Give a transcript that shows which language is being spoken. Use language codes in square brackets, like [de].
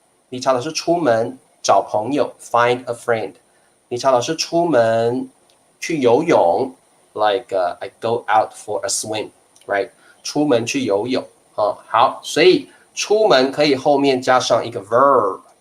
[zh] 理查老师出门找朋友 ， [en] find a friend。 [zh] 理查老师出门去游泳 [en] ，I go out for a swim，right？ [zh] 出门去游泳哦。好，所以出门可以后面加上一个 verb。